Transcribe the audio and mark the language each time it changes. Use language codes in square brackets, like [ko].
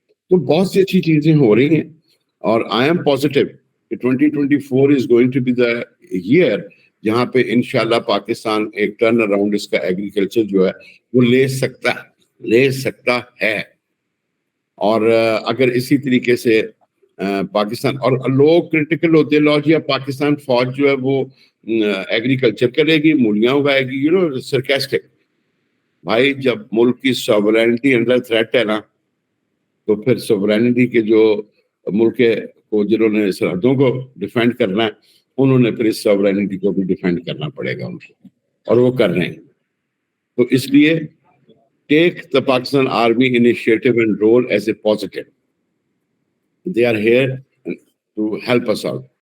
[ur] تو بہت سی اچھی چیزیں ہو رہی ہیں, اور [en] I am positive [ur] کہ [en] 2024 is going to be the year [ur] جہاں پہ انشاءاللہ پاکستان ایک ٹرن اراؤنڈ اس کا ایگریکلچر جو ہے وہ لے سکتا ہے. اور اگر اسی طریقے سے پاکستان, اور لوگ کرٹیکل ہوتے ہیں, لو جی اب پاکستان فوج جو ہے وہ ایگریکلچر کرے گی, مولیاں اگائے گی, سرکیسٹک. بھائی جب ملک کی سوورینٹی انڈر تھریٹ ہے نا, تو پھر سوورینٹی کے جو ملک کو جنہوں نے سرحدوں کو ڈیفینڈ کرنا ہے, انہوں نے پھر اس سوورینٹی کو بھی ڈیفینڈ کرنا پڑے گا ان کو, اور وہ کر رہے ہیں. تو اس لیے [en] take the Pakistan Army initiative and role as a positive. They are here to help us out.